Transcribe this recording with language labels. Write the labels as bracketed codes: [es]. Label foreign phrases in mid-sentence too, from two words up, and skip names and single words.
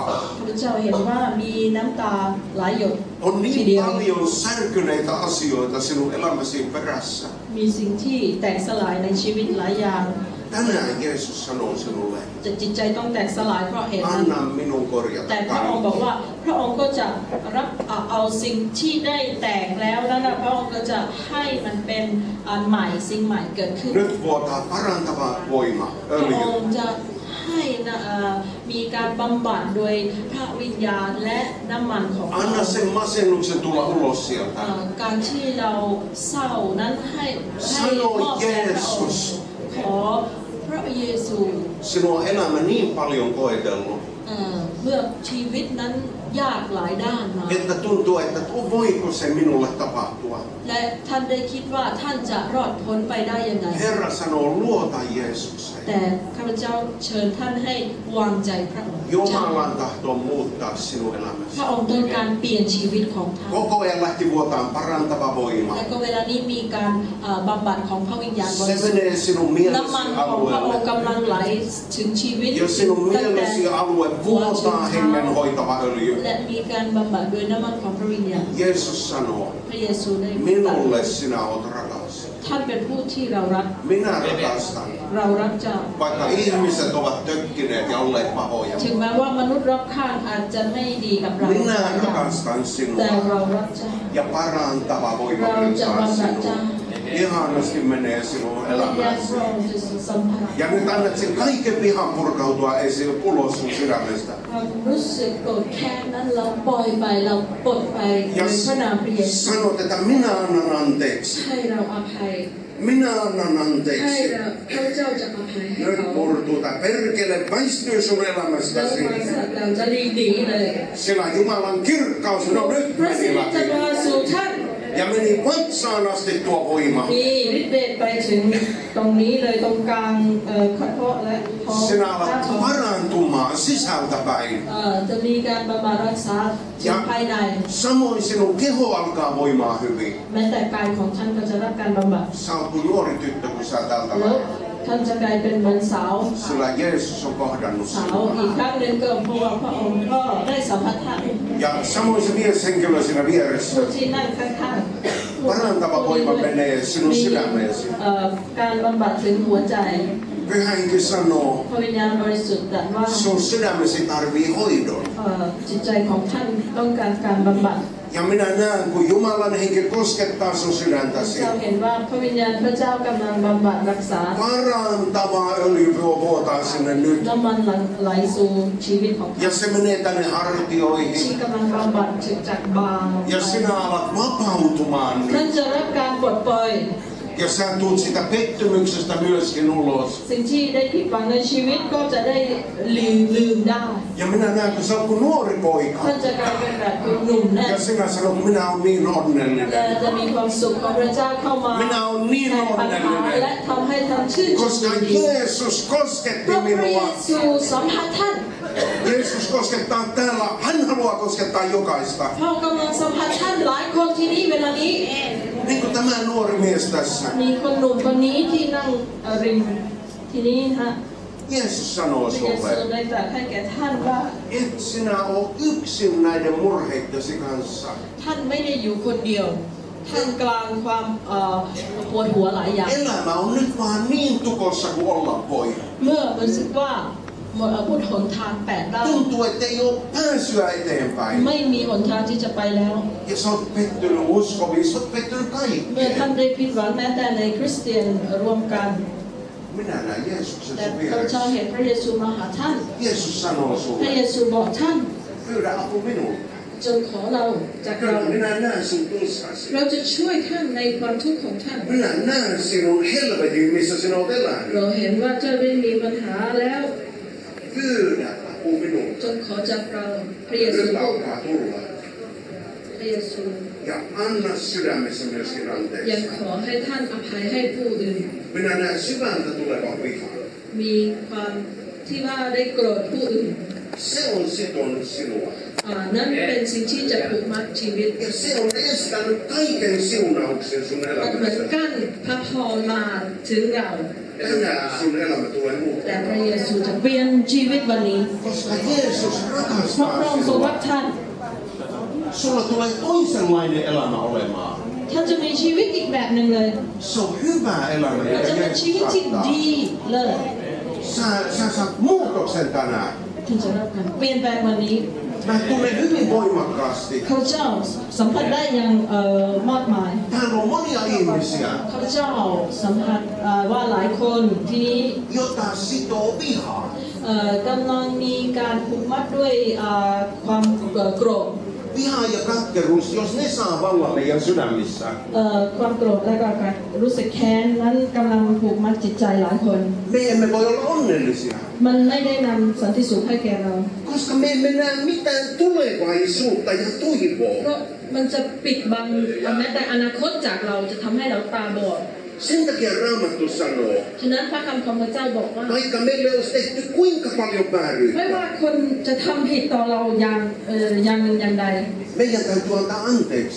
[th] พระเจ้าเห็นว่ามีน้ำตาหลายหยด [fi] On [th] ที [fi] niin [th] เดียว [fi] paljon särkyneitä asioita sinun elämäsi perässä. [th] มีสิ่งที่แตกสลายในชีวิตหลายอย่าง [fi] Tänään Jeesus sanoo sinulle, [th] จิตใจต้องแตกสลายเพราะเหตุนั้น [fi] anna minun korjata [th] แต่พระองค์บอก [fi] kaikki. [th] ว่าพระองค์ก็จะรับเอาสิ่งที่ได้แตกแล้วนั้นพระองค์ก็จะให้มันเป็นอันใหม่สิ่งใหม่เกิดขึ้น [fi] Nyt vuotaa parantava voima, [th] พระอง [fi] öljy. [th] ค์จะให้มีการบำบัดโดยพระวิญญาณและน้ำมันของพระอง [fi] Anna [th] ค์ [fi] sen masennuksen tulla ulos sieltä. [th] การที่เราเศร้านั้นให้มอบแด่พระองค์ขอพระเยซู [fi] Sinua on elämä niin paljon koetellut, [th] เมื่อชีวิตนั้นยากหลายด้านมา [fi] että tuntuu, että voiko se minulle tapahtua. [th] และท่านได้คิดว่าท่านจะรอดพ้นไปได้ยังไง [fi] Herra sanoo, luota Jeesukseen. [th] แต่ข้าพเจ้าเชิญท่านให้วางใจพระองค์ [fi] Jumalan tahto on muuttaa sinun [th] พ [fi] elämäsi. [th] ระองค์ต้องการเปลี่ยนชีวิตของท่าน [fi] Koko ajan lähti vuotaan parantava voima. [th] และก็เวลานี้มีการบำบัดของพระวิญญาณบ [fi] Se [th] ริสุทธิ์ [fi] menee sinun [th] น้ำมัน [fi] mielesi [th] ของพระองค์ [fi] alueelle. [th] กำลังไหลถึงชีวิต [fi] Ja sinun mielesi alue vuotaa hengen hoitava öljy. [th] และมีการบำบัดโดยน้ำมันของพระวิญญาณ [fi] Jeesus sanoo, [th] พระเยซูได้ [fi] minulle sinä olet rakas. [th] ท่านเป็นผู้ที่เรารัก [fi] Minä rakastan. [th] เรารักเจ้า [fi] Vaikka ihmiset ovat tökkineet ja olleet pahoja. [th] ถึงแม้ว่ามนุษย์รอบข้างอาจจะไม่ดีกับเรา [fi] Minä rakastan [th] แต่ [fi] sinua. [th] เรารักเจ้า [fi] Ja parantava voima Rauha virtaa vapahtaa. sinua. Ihanasti menee sinun [th] วิญญาณ [fi] elämäsi. [th] พระองค์จะสัมผัส [fi] Ja nyt annat sen kaiken vihan purkautua esiin ulos sun sydämestä. [th] ความรู้สึกโกรธแค้นนั้นเราปล่อยไปเราปลดไปใน [fi] Ja [th] พระนามพระเยซู [fi] sanot, että minä annan anteeksi. [th] ให้เราอภัย [fi] Minä annan [th] ให้ [fi] anteeksi. [th] เราพระเจ้าจะอภัยให้ [fi] Nyt [th] เขา [fi] murtuu tai perkele väistyy sun [th] แล้ว [fi] elämästäsi. [th] เราจะหลีกหนีเลย [fi] Sillä Jumalan kirkkaus, no nyt [th] พระ [fi] meni [th] สิริจะ [fi] läpi. [th] มาสู่ท่าน [fi] Ja meni vatsaan asti tuo voima. [th] มีฤทธิ์เดชไปถึงตรงนี้เลยตรงกลางกระเพาะและท้อง [fi] Sinä [th] หน้า [fi] alat [th] ท้อง [fi] parantumaan sisältä päin. [th] จะมีการบำบัดรักษาถึงภายใน [fi] Samoin sinun keho alkaa voimaa hyvin. [th] แม้แต่กายของท่านก็จะรับการบำบัด [fi] Sä oot kuin nuori tyttö, kun sä tältä [th] แล้ว [fi] lähdet. [th] ท่านจะกลายเป็นเหมือนสาว [fi] Sillä Jeesus on kohdannut [th] สาว [fi] sinua. [th] อีกครั้งหนึ่งก็เพราะว่าพระองค์ก็ได้สัมผัสท่าน [fi] Ja samoin se mieshenkilö siinä [th] ผู้ [fi] vieressä. [th] ที่นั่งข้างๆ [fi] Parantava voima menee sinun [th] มี [fi] sydämeesi. [th] การบำบัดถึงหัวใจ [fi] Pyhä Henki sanoo, [th] พระวิญญาณบริสุทธิ์ตรัสว่า [fi] sun sydämesi tarvii hoidon. [th] จิตใจของท่านต้องการการบำบัด [fi] Ja minä näen, kun Jumalan henki koskettaa sun sydäntäsi. [th] เราเห็นว่าพระวิญญาณพระเจ้ากำลังบำบัดรักษา [fi] Parantava öljy vuotaa sinne nyt. [th] น้ำมันไหลสู่ชีวิตของท่าน [fi] Ja se menee tänne [th] ที่ [fi] hartioihin. [th] กำลังบำบัดถึงจากบาง [fi] Ja sinä alat vapautumaan [th] ท่าน [fi] nyt. [th] จะรับการปลดปล่อย [fi] Ja sä tuut sitä pettymyksestä myöskin ulos. [th] สิ่งที่ได้ผิดหวังในชีวิตก็จะได้ลืมได้ [fi] Ja minä näen, kun sä oot kuin nuori [th] ท่าน [fi] poika. [th] จะกลายเป็นแบบคุณหนุ่มแน่ [fi] Ja sinä sanot, minä oon niin [th] และ [fi] onnellinen. [th] จะมีความสุขของพระเจ้าเข้ามา [fi] Minä oon niin [th] แทนปัญหา [fi] onnellinen. [th] และทำให้ท่านชื่นชม [fi] Koska [th] ยินดี [fi] Jeesus [th] เพ [fi] kosketti [th] ราะพระเย [fi] minua. [th] ซูสัมผัสท่าน [fi] Jeesus koskettaa täällä. Hän haluaa koskettaa jokaista. [th] พระองค์กำลังสัมผัสท่านหลายคนที่นี่เวลานี้ [fi] Niin kuin tämä nuori mies tässä. [th] มีคนหนุ่มคนนี้ที่นั่งริมที่นี่ฮะ [fi] Jeesus sanoo [th] พระเยซู [fi] sulle, [th] ได้ตรัสให้แก่ท่านว่า [fi] et sinä ole yksin näiden murheittesi kanssa. [th] ท่านไม่ได้อยู่คนเดียวท่ามกลางความปวดหัวหลายอย่าง [fi] Elämä on nyt vaan niin tukossa kuin olla voi. [th] เมื่อรู้สึกว่าพุทธหนทางแปดด้าน [fi] Tuntuu, ettei ole pääsyä eteenpäin. [th] ไม่มีหนทางที่จะไปแล้ว [fi] Ja sä oot pettynyt uskoviin, sä oot pettynyt [th] เมื่อท่าน [fi] kaikkeen. [th] ได้ผิดหวังแม้แต่ในคริสเตียนรวมกัน [fi] Minä näen Jeesuksen [th] แต่ [fi] sun [th] พระเจ้า [fi] vieressä. [th] เห็นพระเยซูมาหาท่าน [fi] Jeesus sanoo [th] พระเย [fi] sulle, [th] ซูบอกท่าน [fi] pyydä apu minulta. [th] จงขอเราจากเรา [fi] Kyllä minä näen sun tuskasi. [th] เราจะช่วยท่านในความทุกข์ของท่าน [fi] Minä näen sinun helvetin, missä sinä oot elänyt. [th] เราเห็นว่าเจ้าได้มีปัญหาแล้ว [fi] Pyydä saapuu minulle. [th] จงขอจากเราพระเยซู [fi] Rypäytää tulla. [th] พระเยซู [fi] Ja anna sydämessä myöskin [th] ยัง [fi] anteeksi. [th] ขอให้ท่านอภัยให้ผู้อื่น [fi] Minä näen syvältä tulevan vihan. [th] มีความที่ว่าได้โกรธผู้อื่น [fi] Se on sitonut sinua. [th] นั่นเป็นสิ่งที่จะผูกมัดชีวิต [fi] Ja se on estänyt kaiken siunauksen sun [th] มันเหมือน [fi] elämässä. [th] กั้นพระพรมาถึงเรา [fi] Tänään sun elämä tulee [th] แต่ [fi] muuttumaan. [th] พระเยซูจะเปลี่ยนชีวิตวันนี้ [fi] Koska Jeesus [th] เพราะพระ [fi] rakastaa [th] องค์ทรงรั [fi] sinua. [th] กท่าน [fi] Sulla tulee toisenlainen elämä olemaan. [th] ท่านจะมีชีวิตอีกแบบหนึ่งเลย [fi] Se on hyvä elämä, [th] มัน [fi] mikä [th] จะเป็นชีวิต [fi] Jeesus [th] ที่ [fi] antaa. [th] ดีเลย [fi] Sä saat muutoksen tänään. [th] ท่านจะรับการเปลี่ยนแปลงวันนี้ [fi] Mä tunnen hyvin voimakkaasti. [th] ข้าพเจ้าสัมผัสได้อย่างมากมาย [fi] Täällä on monia ihmisiä, [th] ข้าพเจ้าสัมผัสว่าหลายคนที่นี้ [fi] jota sitoo viha. [th] กำลังมีการผูกมัดด้วยความโกรธ [fi] Viha ja katkeruus, jos ne saa vallan meidän sydämissä, [th] ความโกรธและก็การรู้สึกแค้นนั้นกำลังผูกมัดจิตใจหลายคน [fi] me emme voi olla onnellisia. [th] มันไม่ได้นำสันติสุขให้แก่เรา [fi] Koska me emme näe mitään tulevaisuutta ja [th] เพ [fi] toivoa. [th] ราะมันจะปิดบังแม้แต่อนาคตจากเราจะทำให้เราตาบอด [fi] Sen takia Raamattu sanoo, [th] ฉะนั้นพระคำของพระเจ้าบอกว่า [fi] vaikka meille olisi tehty kuinka paljon [th] ไม่ [fi] vääryyttä, [th] ว่าคนจะทำผิดต่อเราอย่างหนึ่งอย่างใด [fi] meidän täytyy antaa anteeksi